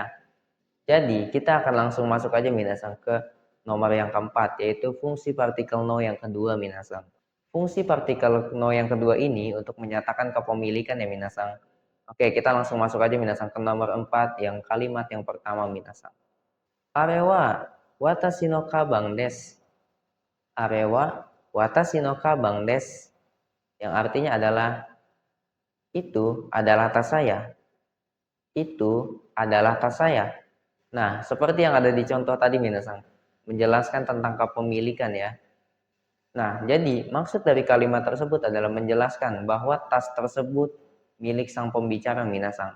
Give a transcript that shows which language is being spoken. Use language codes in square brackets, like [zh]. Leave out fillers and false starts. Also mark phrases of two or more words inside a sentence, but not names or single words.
[id] Jadi, kita akan langsung masuk aja minasan ke nomor yang keempat, yaitu fungsi partikel no yang kedua minasan. Fungsi partikel no yang kedua ini untuk menyatakan kepemilikan ya minasan. Oke, kita langsung masuk aja minasan ke nomor 4 yang kalimat yang pertama minasan. [ja] あれは私のかばんです. あれは私のかばんです. [id] Yang artinya adalah, itu adalah tas saya. Itu adalah tas saya. Nah, seperti yang ada di contoh tadi minasan, menjelaskan tentang kepemilikan ya. Nah, jadi maksud dari kalimat tersebut adalah menjelaskan bahwa tas tersebut milik sang pembicara minasan.